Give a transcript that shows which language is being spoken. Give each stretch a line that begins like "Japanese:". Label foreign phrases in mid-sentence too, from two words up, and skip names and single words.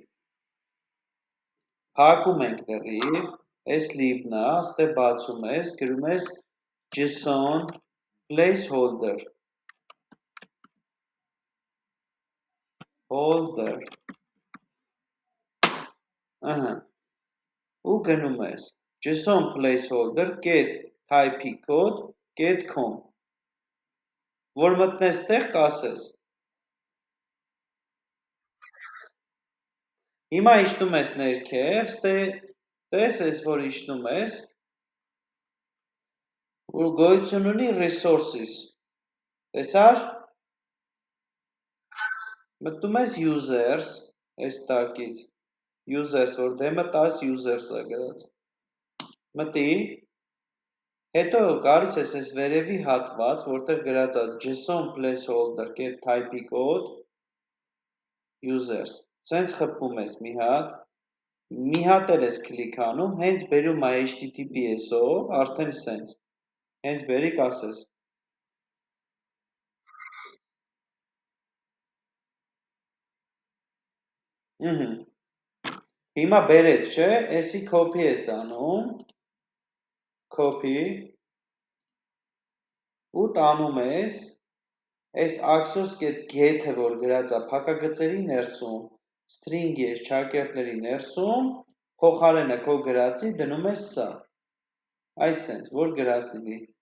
Armenian: հակում ենք լրիվ, այս lib-ն է, ստե բացում ես, գրում ես JSON placeholder, ու գնում ես JSON placeholder get type-ի կոդ get com, որ մտնես տեղ կասես, Հիմա իջնում ես ներքև, տես ես, որ իջնում ես, որ գոյություն ունի resources, տեսար, մտնում ես users, այս տակից, users, որ դեմը 10 users-ը գրած, մտի, հետո գալիս ես այս վերևի հատված, որտեղ գրած է JSON placeholder get type-ի կոդ users, սենց խփում ես մի հատ էլ ես կլիկ անում, հենց բերում է HTTPS-ով, արդեն սենց, հենց բերի կասես, հիմա բերեց, չէ, էսի copy ես անում, copy, ու տանում ես, այս Axios.get-ը, որ գրած է փակագծերի ներսում, string-ի ես չակերտների ներսում, փոխարենը քո գրածի դնում ես սա, այսենց, որ գրած լինի,